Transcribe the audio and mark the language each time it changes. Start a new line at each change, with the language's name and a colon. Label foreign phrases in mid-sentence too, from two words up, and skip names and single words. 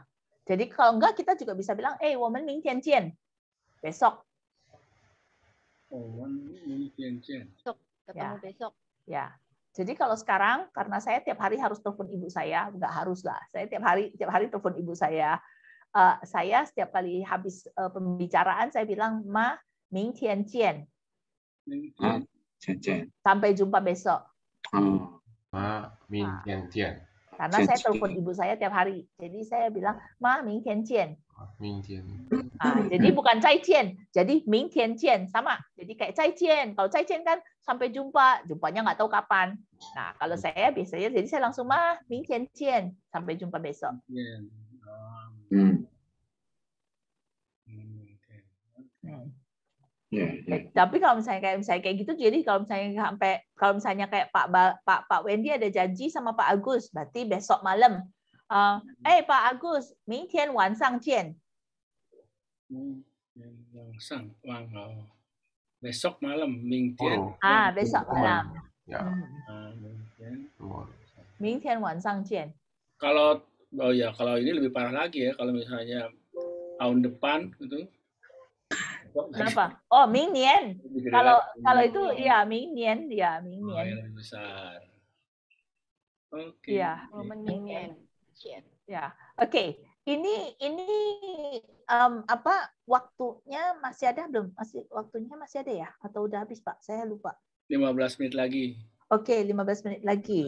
Indonesian: Jadi kalau enggak kita juga bisa bilang,
Chinese: 我们明天见.
Indonesian: Besok. Ketemu besok. Ya. Jadi kalau sekarang karena saya tiap hari harus telepon ibu saya, enggak harus lah. Saya tiap hari telepon ibu saya. Saya setiap kali habis pembicaraan saya bilang,
Chinese: 妈，明天见.
Indonesian: Sampai jumpa besok.
Chinese: 妈，明天见.
Indonesian: Karena saya telepon ibu saya tiap hari. Jadi saya bilang,
Chinese: 妈，明天见. 明天.
Indonesian: Jadi bukan 再见, jadi
Chinese: 明天见
Indonesian: sama. Jadi kayak 再见. Kalau 再见 kan sampai jumpa, jumpanya nggak tahu kapan. Nah, kalau saya biasanya jadi saya langsung
Chinese: 妈，明天见,
Indonesian: sampai jumpa besok. Tapi kalau misalnya kayak gitu, jadi kalau misalnya kayak Pak Wendy ada janji sama Pak Agus, berarti besok malam.
Chinese: Pak Agus, 明天晚上见.
Indonesian: Besok malam,
Chinese: 明天.
Indonesian: Besok malam. Ya.
Chinese: 明天晚上见.
Indonesian: Kalau ini lebih parah lagi ya, kalau misalnya tahun depan gitu. Kenapa?
Chinese: Oh, 明年.
Indonesian: Kalau itu ya 明年, ya 明年. Yang besar. Oke. Ya,
Chinese: 明年.
Indonesian: Ya. Oke. Ini waktunya masih ada belum? Waktunya masih ada ya? Atau udah habis, Pak? Saya lupa. 15 menit lagi. Oke, 15 menit lagi.